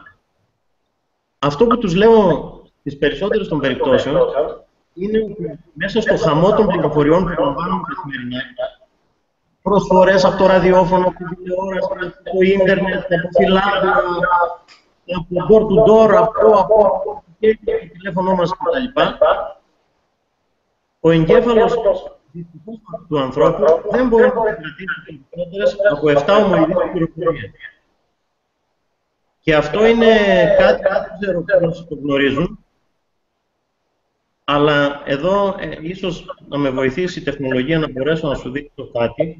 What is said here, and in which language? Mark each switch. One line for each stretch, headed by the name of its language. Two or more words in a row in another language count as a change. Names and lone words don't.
Greek: Αυτό που τους λέω στις περισσότερες των περιπτώσεων είναι ότι μέσα στο χαμό των πληροφοριών που λαμβάνουμε καθημερινά, προσφορές από το ραδιόφωνο, από την τηλεόραση, από το ίντερνετ, από φυλάδια, από
English: door to door,
Greek: από και το τηλέφωνό μας κτλ. Ο εγκέφαλος του ανθρώπου δεν μπορεί να κρατήσει περισσότερες από 7 ομοειδείς πληροφορίες. Και αυτό είναι κάτι που δεν ξέρω πώς το γνωρίζουν, αλλά εδώ ίσως να με βοηθήσει η τεχνολογία να μπορέσω να σου δείξω κάτι.